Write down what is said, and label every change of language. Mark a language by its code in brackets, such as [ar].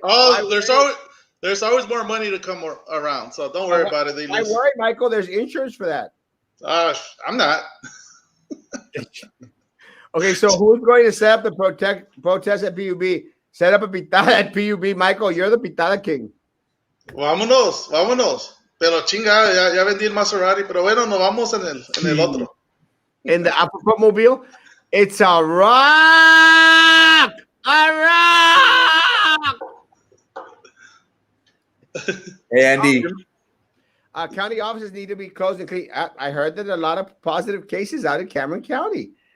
[en] Oh, there's always more money to come around. So don't worry about it. Don't worry, Michael. There's insurance for that. I'm not. Okay, so who's going to set up the protest at PUB? Set up a pitada at PUB. Michael, you're the pitada king. [es] Vámonos. Pero chinga, ya vendí el Maserati, pero bueno, nos vamos en el otro. [en] In the Apple Mobile, it's a rock! A rock! Hey, Andy. County offices need to be closed and clean. I heard that a lot of positive cases out in Cameron County.